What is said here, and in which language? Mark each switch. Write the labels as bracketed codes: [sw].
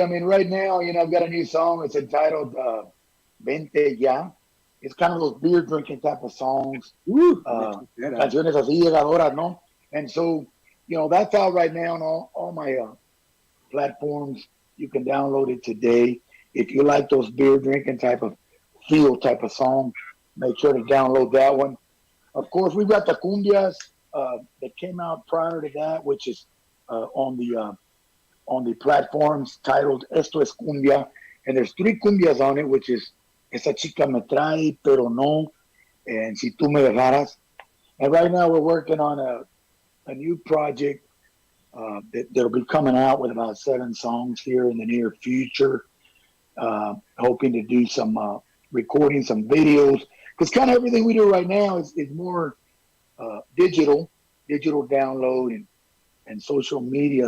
[en] I mean, right now, you know, I've got a new song. It's entitled Vente Ya. It's kind of those beer drinking type of songs. [es] Canciones así llegadoras, ¿no? [en] And so, you know, that's out right now on all my platforms. You can download it today. If you like those beer drinking type of feel type of song, make sure to download that one. Of course, we've got the cumbias that came out prior to that, which is on the platforms titled Esto es Cumbia. And there's 3 cumbias on it, which is esa chica me trae, pero no, and si tú me dejaras. And right now we're working on a new project that'll be coming out with about 7 songs here in the near future. Hoping to do some recording, some videos, because kind of everything we do right now is more digital download and social media.